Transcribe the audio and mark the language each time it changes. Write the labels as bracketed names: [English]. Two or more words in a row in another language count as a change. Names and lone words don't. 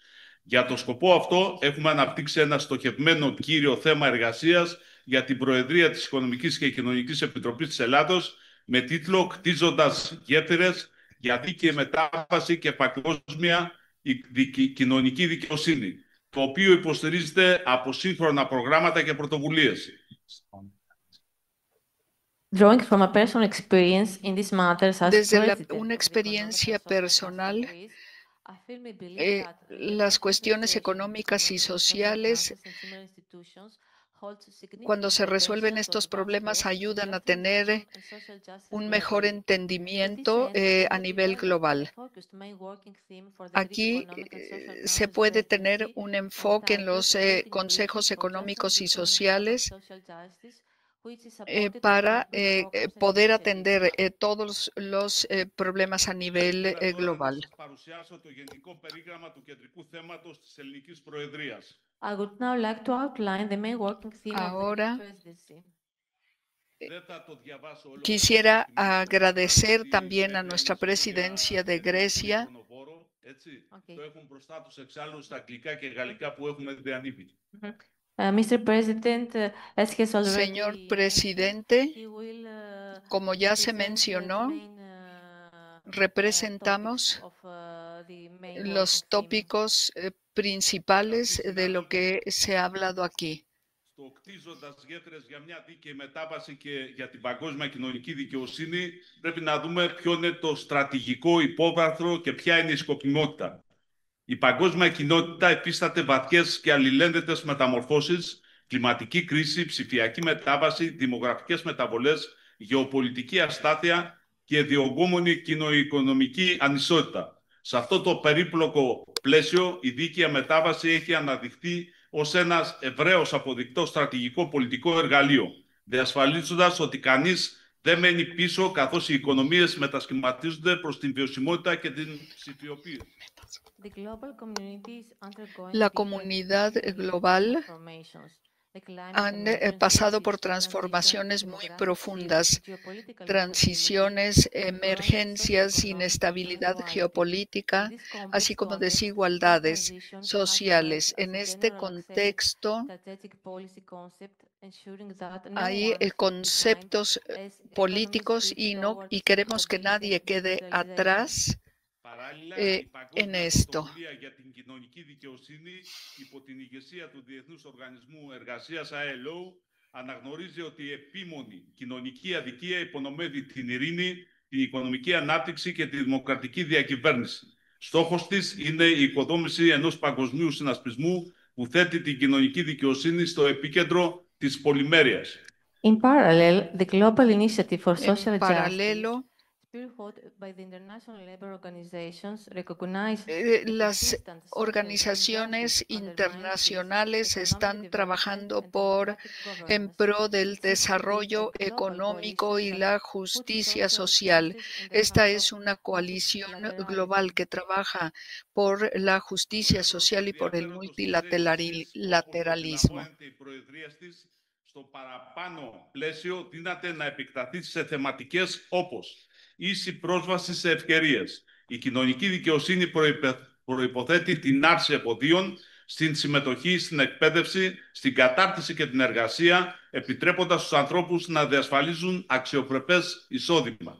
[Greek] Για το σκοπό αυτό έχουμε αναπτύξει ένα στοχευμένο κύριο θέμα εργασίας για την Προεδρία της Οικονομικής και Κοινωνικής Επιτροπής της Ελλάδος με τίτλο «Κτίζοντας γέφυρες για δίκαιη μετάβαση και παγκόσμια κοινωνική δικαιοσύνη», το οποίο υποστηρίζεται από σύγχρονα προγράμματα και πρωτοβουλίες. [English] Drawing from a personal experience in these matters as [Spanish] Desde una experiencia personal, las cuestiones económicas y sociales, cuando se resuelven estos problemas, ayudan a tener un mejor entendimiento a nivel global. Aquí se puede tener un enfoque en los consejos económicos y sociales para poder atender todos los problemas a nivel global. [English] I would now like to outline the main working theme [Spanish] Ahora, [English] of the presidency. [Spanish] Quisiera agradecer también a nuestra presidencia de Grecia. [English] Mr. President, as he has already [Spanish] Señor presidente, como ya se mencionó, representamos los tópicos principales de lo que se ha hablado aquí. [Greek] Στο κτίζοντας γέφυρες για μια δίκαιη μετάβαση και για την παγκόσμια κοινωνική δικαιοσύνη, πρέπει να δούμε ποιο είναι το στρατηγικό υπόβαθρο και ποια είναι η σκοπιμότητα. Η παγκόσμια κοινότητα υφίσταται βαθιές και αλληλένδετες μεταμορφώσεις, κλιματική κρίση, ψηφιακή μετάβαση, δημογραφικές μεταβολές, γεωπολιτική αστάθεια και διωγγούμενη κοινοοικονομική ανισότητα. Σε αυτό το περίπλοκο πλαίσιο, η δίκαια μετάβαση έχει αναδειχθεί ως ένας ευρέως αποδεικτό στρατηγικό πολιτικό εργαλείο, διασφαλίζοντας ότι κανείς δεν μένει πίσω καθώς οι οικονομίες μετασχηματίζονται προς την βιωσιμότητα και την ψηφιοποίηση. [Spanish] La comunidad global han pasado por transformaciones muy profundas, transiciones, emergencias, inestabilidad geopolítica, así como desigualdades sociales. En este contexto hay conceptos políticos y queremos que nadie quede atrás en esto. [Greek] Για την κοινωνική δικαιοσύνη, υπό την ηγεσία του Διεθνούς Οργανισμού Εργασίας ILO, αναγνωρίζει ότι η επίμονη κοινωνική αδικία υπονομεύει την ειρήνη, την οικονομική ανάπτυξη και τη δημοκρατική διακυβέρνηση. Στόχος της είναι η οικοδόμηση ενός παγκοσμίου συνασπισμού που θέτει την κοινωνική δικαιοσύνη στο επίκεντρο της πολυμέρειας. [English] In parallel, the Global Initiative for Social Justice [Spanish] Las organizaciones internacionales están trabajando en pro del desarrollo económico y la justicia social. Esta es una coalición global que trabaja por la justicia social y por el multilateralismo. [Greek] Στο παραπάνω πλαίσιο δύναται να επεκταθεί σε θεματικές όπως ίση πρόσβαση σε ευκαιρίες. Η κοινωνική δικαιοσύνη προϋποθέτει την άρση εμποδίων στην συμμετοχή, στην εκπαίδευση, στην κατάρτιση και την εργασία, επιτρέποντας στους ανθρώπους να διασφαλίζουν αξιοπρεπές εισόδημα.